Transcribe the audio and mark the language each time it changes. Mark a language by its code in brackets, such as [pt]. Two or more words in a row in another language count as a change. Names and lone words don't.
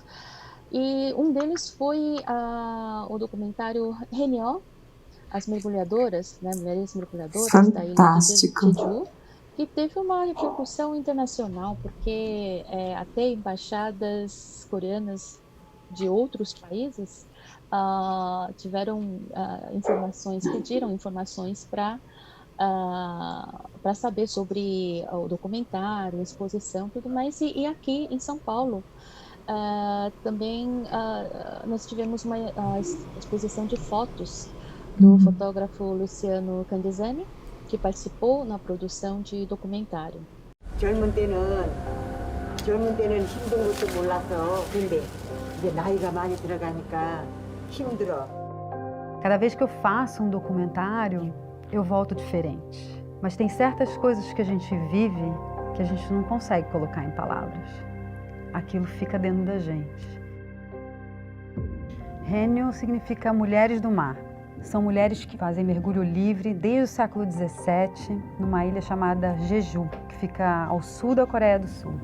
[pt] E um deles foi o documentário Renyo, as mergulhadoras, né, mulheres mergulhadoras da ilha de Jeju, que teve uma repercussão internacional, porque até embaixadas coreanas de outros países pediram informações para saber sobre o documentário, a exposição, tudo mais. E aqui em São Paulo também nós tivemos uma exposição de fotos do fotógrafo Luciano Candizani, que participou na produção de documentário. [ko] 젊은 때는 힘든 것도 몰라서 근데 이제 나이가 많이 들어가니까 힘들어. [pt] Cada vez que eu faço um documentário, eu volto diferente. Mas tem certas coisas que a gente vive que a gente não consegue colocar em palavras. Aquilo fica dentro da gente. Renyo significa mulheres do mar. São mulheres que fazem mergulho livre desde o século XVII, numa ilha chamada Jeju, que fica ao sul da Coreia do Sul.